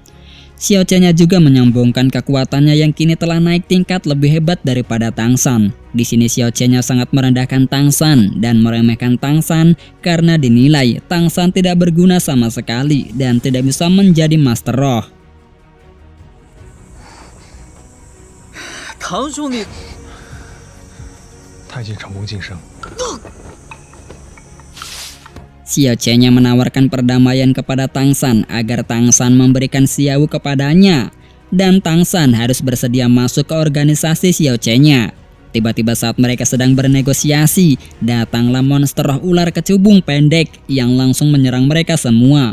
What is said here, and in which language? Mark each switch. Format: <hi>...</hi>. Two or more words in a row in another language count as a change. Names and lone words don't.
<id>Xiao Chen-nya juga menyambungkan kekuatannya yang kini telah naik tingkat lebih hebat daripada Tangsan. Di sini Xiao Chen-nya sangat merendahkan Tangsan dan meremehkan Tangsan karena dinilai Tangsan tidak berguna sama sekali dan tidak bisa menjadi Master Roh.</id> <zh>唐兄弟。他已经成功晋升。</zh> <id>Xiao Chen-nya menawarkan perdamaian kepada Tangsan agar Tangsan memberikan Xiao kepadanya. Dan Tangsan harus bersedia masuk ke organisasi Xiao Chen-nya. Tiba-tiba saat mereka sedang bernegosiasi, datanglah monster roh ular kecubung pendek yang langsung menyerang mereka semua.</id>